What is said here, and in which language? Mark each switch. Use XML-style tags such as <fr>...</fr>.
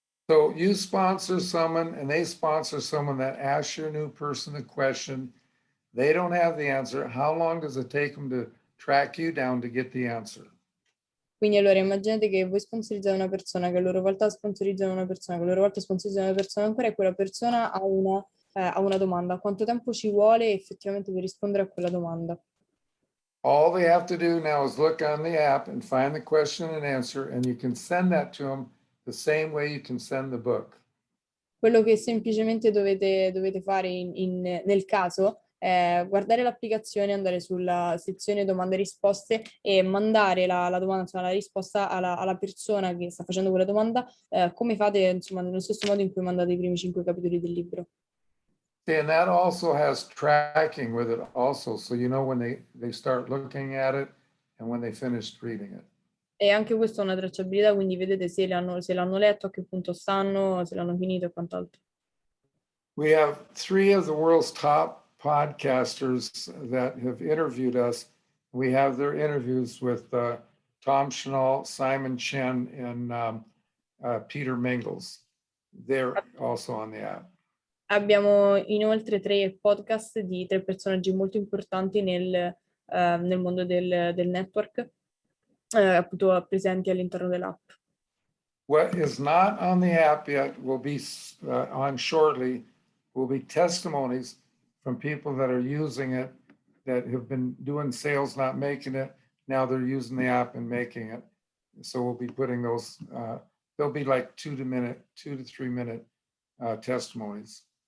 <en>So you sponsor someone and they sponsor someone that asks your new person the question. They don't have the answer. How long does it take them to track you down to get the answer?</en> <it>Quindi allora immaginate che voi sponsorizzate una persona, che a loro volta sponsorizzano una persona, che a loro volta sponsorizzano una persona ancora, e quella persona ha una domanda. Quanto tempo ci vuole effettivamente per rispondere a quella domanda?</it> <en>All they have to do now is look on the app and find the question and answer, and you can send that to them the same way you can send the book.</en> <it>Quello che semplicemente dovete fare nel caso è guardare l'applicazione, andare sulla sezione domande e risposte e mandare la domanda, insomma, la risposta alla persona che sta facendo quella domanda, come fate, insomma, nello stesso modo in cui mandate i primi 5 capitoli del libro.</it> <en>And that also has tracking with it also, so you know when they start looking at it and when they finished reading it.</en> <it>E anche questa è una tracciabilità, quindi vedete se l'hanno letto, a che punto stanno, se l'hanno finito e quant'altro.</it> <en>We have 3 of the world's top podcasters that have interviewed us. We have their interviews with Tom Schnall, Simon Chen, and Peter Mingles. they're also on the app.</en> <it>Abbiamo inoltre 3 podcast di 3 personaggi molto importanti nel mondo del network, appunto presenti all'interno dell'app.</it> <en>What is not on the app yet will be on shortly, will be testimonies from people that are using it, that have been doing sales, not making it. Now they're using the app and making it. So we'll be putting those, they'll be like 2 to 3 minute testimonies.</en>